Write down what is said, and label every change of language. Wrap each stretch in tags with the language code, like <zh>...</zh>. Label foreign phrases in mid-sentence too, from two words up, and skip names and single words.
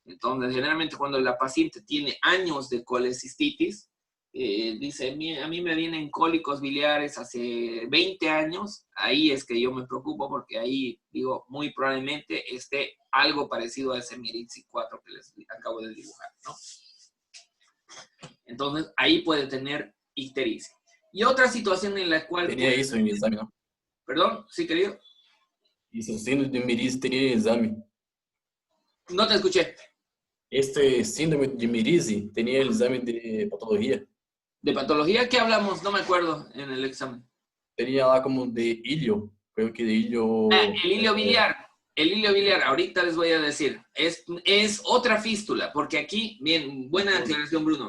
<es>Entonces, generalmente cuando la paciente tiene años de colecistitis, dice, a mí me vienen cólicos biliares hace 20 años, ahí es que yo me preocupo porque ahí, digo, muy probablemente esté algo parecido a ese Mirizzi 4 que les acabo de dibujar, ¿no? Entonces, ahí puede tener ictericia. Y otra situación en la cual...</es> <pt>Teria isso em exame, não?</pt> <es>Perdón, sí, querido.</es> <pt>Isso, síndrome de Mirizzi teria exame.</pt> <es>No te escuché. Este síndrome de Mirizzi tenía el examen de patología. ¿De patología qué hablamos? No me acuerdo en el examen. Tenía lá como de ilio. Creo que de ilio... El hilio biliar. El hilio biliar, ahorita les voy a decir. Es otra fístula, porque aquí, bien, buena aclaración, Bruno.</es>